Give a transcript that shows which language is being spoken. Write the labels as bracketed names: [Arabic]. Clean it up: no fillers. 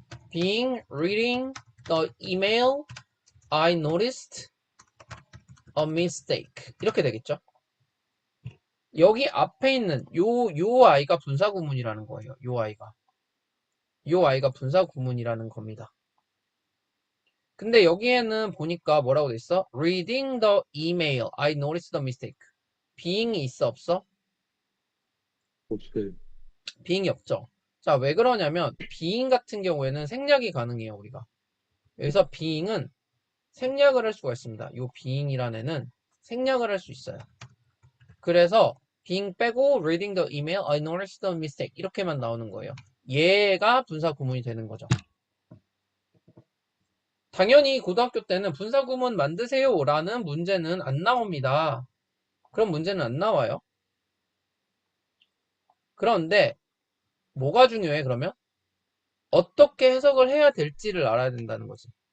[English] being, reading the email, I noticed a mistake. [Korean] 이렇게 되겠죠? 여기 앞에 있는 요 아이가 분사구문이라는 거예요. 요 아이가 분사구문이라는 겁니다. 근데 여기에는 보니까 뭐라고 돼 있어? [English] Reading the email, I noticed the mistake. [Korean] being이 있어, 없어? 없어요. being이 없죠. 자, 왜 그러냐면 being 같은 경우에는 생략이 가능해요, 우리가. 여기서 being은 생략을 할 수가 있습니다. 요 being이라는 애는 생략을 할 수 있어요. 그래서 being 빼고 [English] reading the email, I noticed the mistake [Korean] 이렇게만 나오는 거예요. 얘가 분사 구문이 되는 거죠. 당연히 고등학교 때는 분사 구문 만드세요 라는 문제는 안 나옵니다. 그런 문제는 안 나와요. 그런데 뭐가 중요해 그러면? 어떻게 해석을 해야 될지를 알아야 된다는 거지.